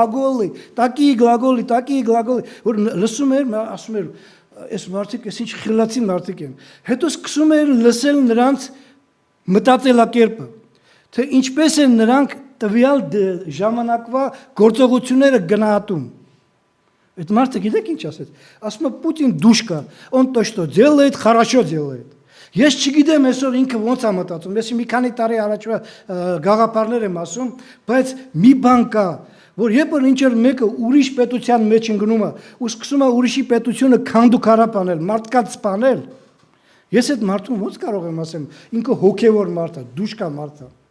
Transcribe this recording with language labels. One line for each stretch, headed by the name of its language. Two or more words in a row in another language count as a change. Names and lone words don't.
Armenian: գլագոլի, որ լսում էր, ասում էր, այս մարդիկ, այս ինչ խելացի մարդիկ են։ Հետո սկսում են լսել նրանց մտածելակերպը, թե ինչպես են նրանք տվյալ ժամանակվա գործողությունները գնահատում։ Այդ մարդը գիտեք ինչ ասեց։ Ասում է Պուտին դուշկա,
Russian: он то что делает, хорошо делает։
Armenian: Ես չգիտեմ այսօր ինքը ոնց է մտածում, ես մի քանի տարի առաջվա գաղափարներ եմ ասում, բայց մի բան կա, որ երբ որ ինչ-որ մեկը ուրիշ պետության մեջ ընկնում է ու սկսում է ուրիշի պետությունը քանդուքարապ անել, մարդկանց սպանել, ես այդ մարդուն ոնց կարող եմ ասեմ, ինքը հոգևոր մարդ է, դուշկա մարդ է։